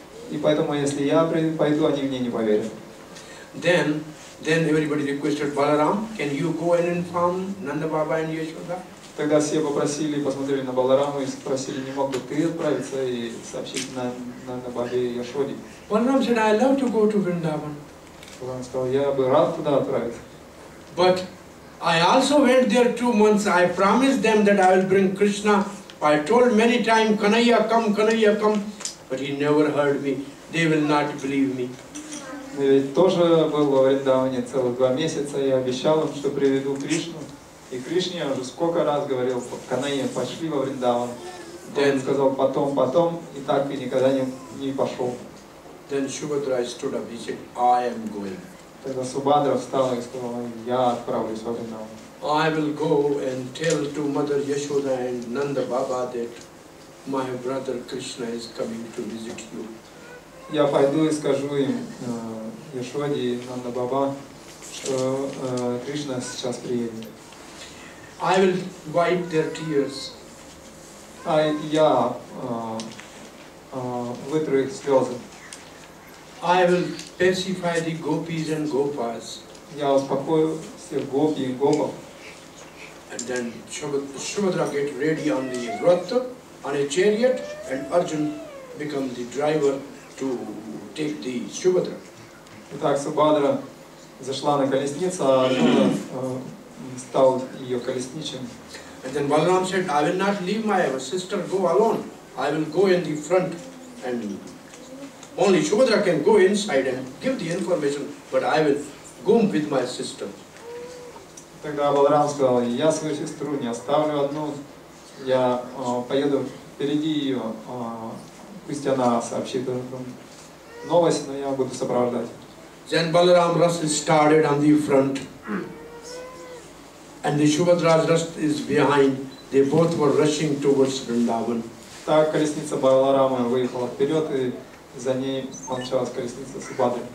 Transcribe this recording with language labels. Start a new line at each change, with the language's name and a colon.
Russian: И поэтому, если я пойду, они мне не поверят.
English: Then everybody requested, Balaram, can you go and inform Nanda Baba and Yashoda?
Russian: Тогда все попросили, посмотрели на Балараму и спросили: не мог бы ты отправиться и сообщить на Бабе и Яшоде?
English: Balaram said, I love to go to Vrindavan.
Russian: Он сказал: я бы рад туда отправиться.
English: But I also went there 2 months. I promised them that I will bring Krishna. I told many times, Kanhaiya come, but he never heard me. They will not believe me.
Russian: Я ведь тоже был во Вриндаване целых 2 месяца, я обещал им, что приведу Кришну. И Кришне уже сколько раз говорил, Канайя, пошли во Вриндаван. Он сказал потом, и так и никогда не пошел.
English: Then Subhadra stood up, he said, I am going.
Russian: Тогда Субхадра встал и сказал, я отправлюсь во Вриндаван.
English: I will go and tell to Mother Yashoda and Nanda Baba that my brother Krishna is coming to visit you.
Russian: Я пойду и скажу им, Яшоде и Нанда Баба, что Кришна сейчас приедет.
English: I will wipe their tears.
Russian: Я вытру их слезы.
English: I will pacify the gopis and gopas.
Russian: Я успокою всех гопи и гопов.
English: And then Subhadra get ready on the Ratha, on a chariot, and Arjun become the driver to take the Subhadra.
Russian: Итак, Субхадра зашла на колесницу, а Арджуна стал ее колесничим.
English: And then Balaram said, I will not leave my sister go alone. I will go in the front, and only Subhadra can go inside and give the information, but I will go with my sister.
Russian: Тогда Баларам сказал, я свою сестру не оставлю одну, я поеду впереди ее, пусть она сообщит новость, но я буду сопровождать.
English: Then Balaram Ras started on the front, and the Subhadra's Ras is behind. They both were rushing towards Vrindavan.
Russian: Так колесница Баларама выехала вперед, и за ней помчалась колесница Субхадры.